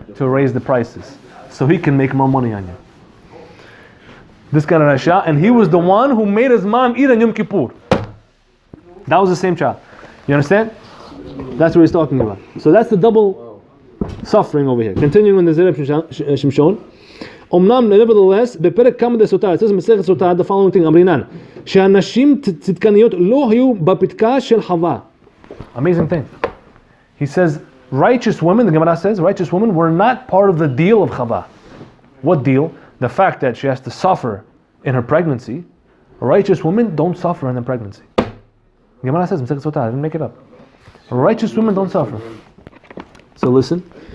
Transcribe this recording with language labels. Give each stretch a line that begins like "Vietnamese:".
English: To raise the prices, so he can make more money on you. This kind of Rasha, and he was the one who made his mom eat on Yom Kippur. That was the same child. You understand? That's what he's talking about. So that's the double suffering over here. Continuing in the Zera Shimshon.
Hebrew: Omnam,
English: nevertheless,
Hebrew: בפרק כמה דסוטה,
English: it says in
Hebrew: מסכת סוטה,
English: the following thing,
Hebrew: אמרינן, שהנשים צדקניות לא היו בפתקה של חווה.
English: Amazing thing. He says, righteous women, the Gemara says, righteous women were not part of the deal of Chava. What deal? The fact that she has to suffer in her pregnancy. Righteous women don't suffer in their pregnancy. The Gemara says, I didn't make it up. Righteous women don't suffer. So listen.